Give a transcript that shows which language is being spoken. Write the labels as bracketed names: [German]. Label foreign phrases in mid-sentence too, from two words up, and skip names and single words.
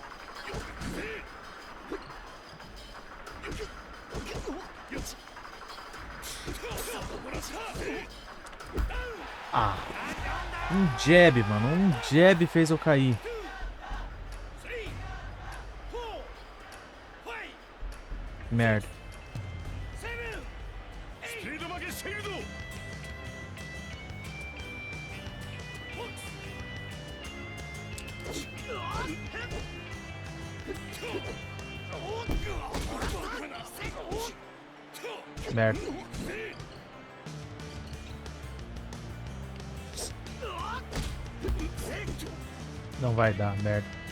[Portuguese] Ah, um jab, mano. Um jab fez eu cair. Merda. [Japanese] スピード負けしているぞ。 [Portuguese] Merda. Não vai dar, merda.